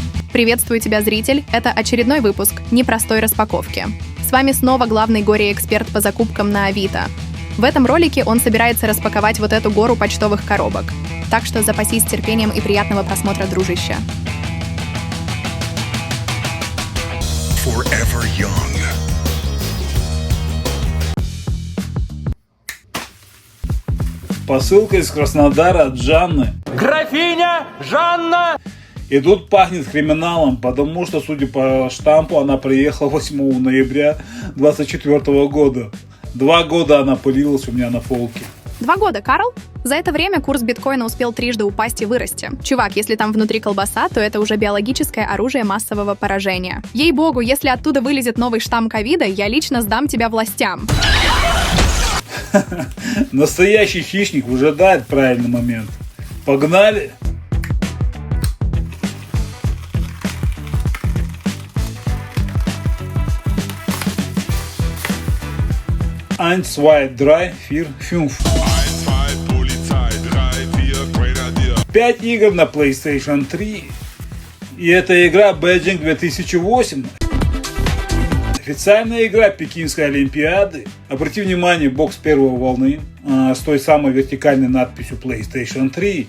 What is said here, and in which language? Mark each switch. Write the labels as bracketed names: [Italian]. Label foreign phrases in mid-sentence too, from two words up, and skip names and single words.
[Russian] Приветствую тебя, зритель! Это очередной выпуск непростой распаковки. С вами снова главный горе-эксперт по закупкам на Авито. В этом ролике он собирается распаковать вот эту гору почтовых коробок. Так что запасись терпением и приятного просмотра, дружище. [English] Forever young. [Russian] Посылка из Краснодара от Жанны. Графиня Жанна! И тут пахнет криминалом, потому что, судя по штампу, она приехала 8 ноября 2024 года. 2 года она пылилась у меня на полке. 2 года, Карл? За это время курс биткоина успел трижды упасть и вырасти. Чувак, если там внутри колбаса, то это уже биологическое оружие массового поражения. Ей-богу, если оттуда вылезет новый штамм ковида, я лично сдам тебя властям. Настоящий хищник выжидает правильный момент. Погнали! [German] Eins, zwei, drei, vier, fünf. [Russian] 5 игр на PlayStation 3. И это игра Beijing 2008. Официальная игра Пекинской Олимпиады. Обрати внимание, бокс первой волны с той самой вертикальной надписью PlayStation 3.